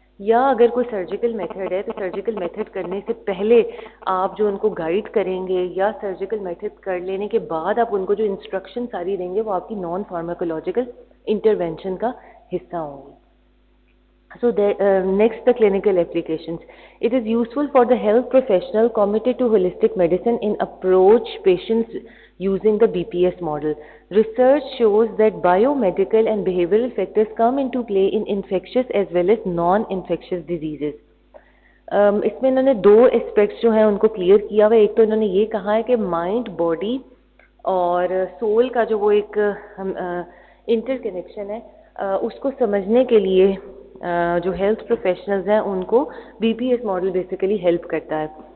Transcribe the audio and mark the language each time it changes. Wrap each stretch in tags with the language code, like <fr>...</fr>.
<ur>یا اگر کوئی سرجیکل میتھڈ ہے تو سرجیکل میتھڈ کرنے سے پہلے آپ جو ان کو گائیڈ کریں گے یا سرجیکل میتھڈ کر لینے کے بعد آپ ان کو جو انسٹرکشن ساری دیں گے وہ آپ کی نان فارماکولوجیکل انٹرونشن کا حصہ ہوں گی.</ur> <en>So next, the clinical applications. It is useful for the health professional committed to holistic medicine in approach patients using the BPS model. Research shows that biomedical and behavioral factors come into play in infectious as well as non-infectious diseases.</en> <ur>اس میں انہوں نے دو aspects جو ہیں ان کو clear کیا ہوا. ایک تو انہوں نے یہ کہا ہے کہ مائنڈ, باڈی اور سول کا جو وہ ایک انٹر کنیکشن ہے, اس کو سمجھنے کے لیے جو ہیلتھ پروفیشنلز ہیں ان کو B P S model basically help کرتا ہے.</ur>